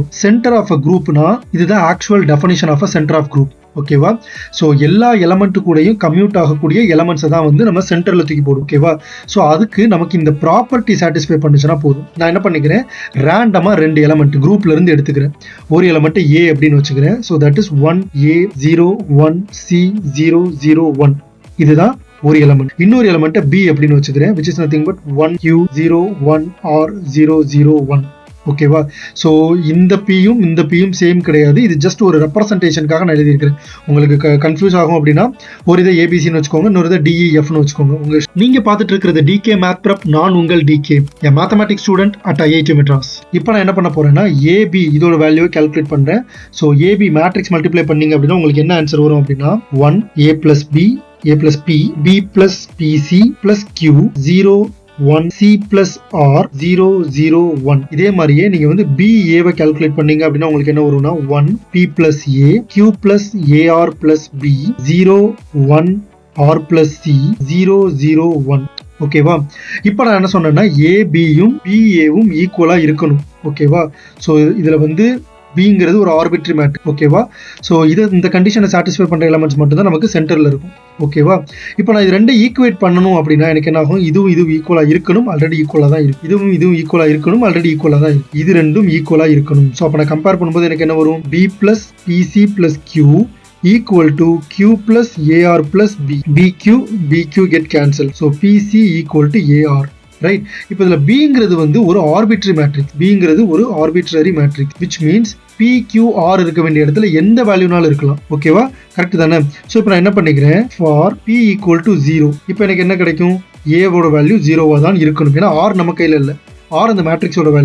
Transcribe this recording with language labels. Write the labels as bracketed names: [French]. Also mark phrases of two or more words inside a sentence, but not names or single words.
[English] center of a group-na இதுதான் actual definition of a center of group. [Tamil] ஓகேவா? ஸோ எல்லா எலமெண்ட் கூடயும் கம்யூட் ஆகக்கூடிய எலமெண்ட்ஸை தான் வந்து நம்ம சென்டரில் தூக்கி போடும். ஓகேவா? ஸோ அதுக்கு நமக்கு இந்த [English] property satisfy [Tamil] பண்ணுச்சுன்னா போதும். நான் என்ன பண்ணிக்கிறேன், ரேண்டமாக 2 எலமெண்ட் குரூப்ல இருந்து எடுத்துக்கிறேன். ஒரு எலமெண்ட் ஏ அப்படின்னு வச்சுக்கிறேன். [English] so that is 1A01C001. [Tamil] இதுதான் ஒரு எலமெண்ட். இன்னொரு எலமெண்ட் பி அப்படின்னு வச்சுக்கிறேன், [English] which is nothing but 1Q01R001. ஓகேவா? [Tamil] ஸோ இந்த பியும் இந்த பியும் சேம் கிடையாது. இது ஜஸ்ட் ஒரு ரெப்ரசன்டேஷனுக்காக நான் எழுதியிருக்கிறேன். உங்களுக்கு கன்ஃபியூஸ் ஆகும் அப்படின்னா ஒரு இதை ஏபிசின்னு வச்சுக்கோங்க, இன்னொரு இதை டிஇஎஃப்னு வச்சுக்கோங்க. நீங்க பார்த்துட்டு இருக்கிறது டிகே மேத் ப்ரெப். நான் உங்கள் டிகே, என் [English] mathematics student at IIT Madras. [Tamil] இப்போ நான் என்ன பண்ண போறேன்னா ஏபி இதோட வேல்யூவை கால்குலேட் பண்றேன். ஸோ [English] AB matrix multiply [Tamil] பண்ணீங்க அப்படின்னா உங்களுக்கு என்ன ஆன்சர் வரும் அப்படின்னா [English] 1A plus B A plus P B plus PC plus Q 0 1 C plus R 001. [Tamil] இதே மாதிரியே நீங்க வந்து BA-வை கால்குலேட் பண்ணீங்க அப்படின்னா உங்களுக்கு என்ன வரும்னா [English] 1 P plus A Q plus AR plus B 0 1 R plus C 001. [Tamil] ஓகேவா? இப்போ நான் என்ன சொன்னேன்னா ஏபியும் பிஏவும் ஈக்குவலா இருக்கணும். ஓகேவா? ஸோ இதுல வந்து பிங்கிறது ஒரு [English] arbitrary matrix. [Tamil] ஓகேவா? ஸோ இந்த கண்டிஷனை சாட்டிஸ்ஃபை பண்ற எலமெண்ட்ஸ் மட்டும் தான் நமக்கு சென்டர்ல இருக்கும். ஓகேவா? இப்போ நான் இது ரெண்டை ஈக்குவேட் பண்ணணும் அப்படின்னா எனக்கு என்ன ஆகும், இதுவும் ஈக்குவலா இருக்கணும், ஆல்ரெடி ஈக்குவலா தான் இருக்கு. இதுவும் ஈக்குவலா இருக்கணும், ஆல்ரெடி ஈக்குவலா தான் இருக்கு. இது ரெண்டும் ஈக்குவலா இருக்கணும். ஸோ அப்போ நான் கம்பேர் பண்ணும்போது எனக்கு என்ன வரும், [English] B plus PC plus Q equal to Q plus AR plus B. BQ get cancelled. So PC equal to AR. ரைட்? [Tamil] இப்போ இதில் பிங்கிறது வந்து ஒரு [English] arbitrary matrix. [Tamil] பிங்கிறது ஒரு [English] arbitrary matrix, which means [Tamil] PQR இருக்க வேண்டிய இடத்துல எந்த வேல்யூனாலும் இருக்கலாம். ஓகேவா? கரெக்ட் தானே? ஸோ இப்போ நான் என்ன பண்ணிக்கிறேன், [English] for P equal to 0. [Tamil] இப்போ எனக்கு என்ன கிடைக்கும், ஏவோட வேல்யூ 0வா தான் இருக்கணும். ஏன்னா R நம்ம கையில் இல்லை, R அந்த மேட்ரிக்ஸோட வேல்யூ.